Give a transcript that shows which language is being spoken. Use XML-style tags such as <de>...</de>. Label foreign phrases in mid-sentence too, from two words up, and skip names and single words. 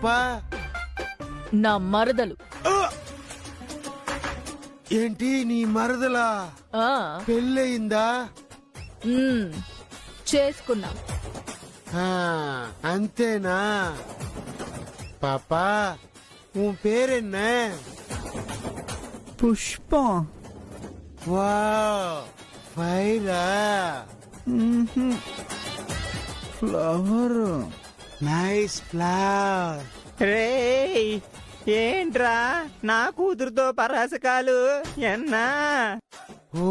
<te>నా మరదలు. ఏంటి నీ మరదలా? పెళ్ళయిందా? చేసుకున్నా. అంతేనా? పాపా,</te> <ta>உன் பேர் என்ன?</ta> <te>పుష్పం. వావ్, ఫైరా. ఫ్లవర్. నైస్ ఫ్లవర్. రేయ్, ఏంట్రా నా కూతురుతో పరాసకాలు ఎన్నా?</te>